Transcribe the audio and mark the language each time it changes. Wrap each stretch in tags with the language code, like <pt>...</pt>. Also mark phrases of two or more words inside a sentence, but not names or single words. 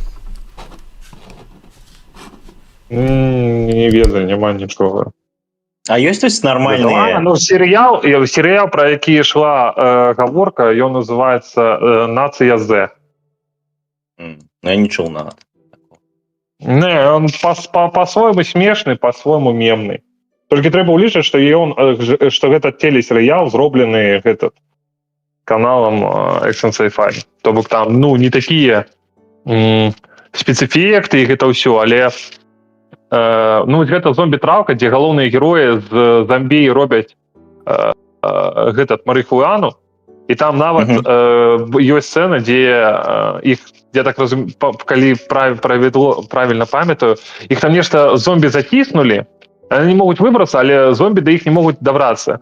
<be>Не ведаю, няма нічога. А ёсць тут нармальныя... Ну, серыял, пра які ішла гаворка, ён называецца «Нацыя З». Я не чуў нават.</be> <ru>Не, он по-свойму смешны, по-свойму мемны.</ru> <be>Толькі трэба ўлічыць, што гэта телесерыял зроблены каналам Action Sci-Fi. То бок там, ну, не такія спецэфекты і гэта ўсё, але ну, гэта зомбі-траўка, дзе галоўныя героі з зомбі робяць марыхуану, і там нават ёсць сцэна, дзе іх, я так разумею, калі правільна памятаю, іх там нешта зомбі затіснулі, они не могуць выбрацца, але зомбі да іх не могуць дабрацца.</be>